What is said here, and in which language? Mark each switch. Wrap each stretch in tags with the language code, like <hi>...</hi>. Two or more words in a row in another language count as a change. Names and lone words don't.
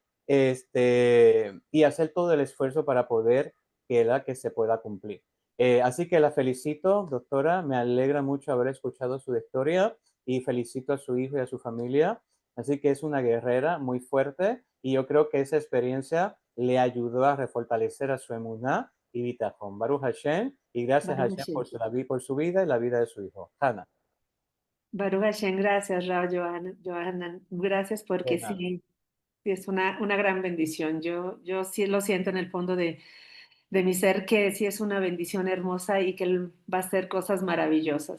<es>Y hacer todo el esfuerzo para poder que se pueda cumplir. Así que la felicito, doctora, me alegra mucho haber escuchado su historia y felicito a su hijo y a su familia. Así que es una guerrera muy fuerte y yo creo que esa experiencia le ayudó a refortalecer a su emuná y bitajón.</es> <he>ברוך השם</he> <es>y gracias a Baruch Hashem Hashem. por su vida y la vida de su hijo. Hannah,</es> <he>ברוך השם,</he> <es>gracias, Rao Johanan. Gracias de porque nada. sí, sí es una gran bendición. Yo sí lo siento en el fondo de mi ser que sí es una bendición hermosa y que Él va a hacer cosas maravillosas.</es>